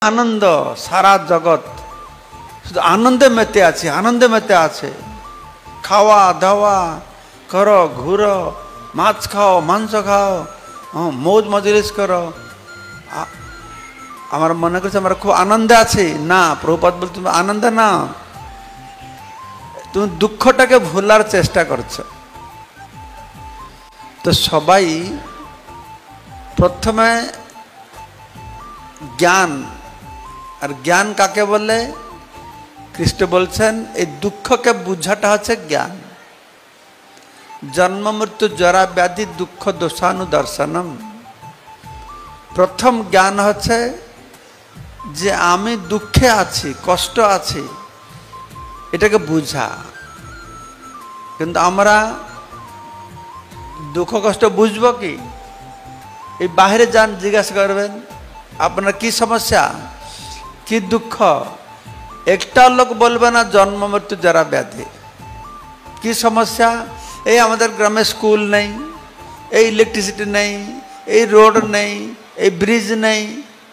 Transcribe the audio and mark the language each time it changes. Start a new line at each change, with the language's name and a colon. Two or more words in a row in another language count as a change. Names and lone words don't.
Bangla: আনন্দ সারা জগত শুদ্ধ আনন্দ মেতে আছে আনন্দ মেতে আছে খাওয়া দাওয়া করো ঘোরো মাছ খাও মাংস খাও মৌজ মজলিস করো আমার মনে করছে আমার খুব আনন্দ আছে না প্রভুপাদ বলতে তুমি আনন্দ না তুমি দুঃখটাকে ভোলার চেষ্টা করছো তো সবাই প্রথমে জ্ঞান আর জ্ঞান কাকে বলে কৃষ্ণ বলছেন এই দুঃখকে বুঝাটা হচ্ছে জ্ঞান
Sanskrit: जन्म मृत्यु जरा व्याधि दुख दोषानुदर्शनम
Bangla: প্রথম জ্ঞান হচ্ছে যে আমি দুঃখে আছি কষ্ট আছি এটাকে বুঝা কিন্তু আমরা দুঃখ কষ্ট বুঝবো কি এই বাইরে যান জিজ্ঞাসা করবেন আপনার কি সমস্যা কি দুঃখ একটা লোক বলবে না জন্ম মৃত্যু জরা ব্যাধি কি সমস্যা এই আমাদের গ্রামে স্কুল নেই এই ইলেকট্রিসিটি নেই এই রোড নেই এই ব্রিজ নেই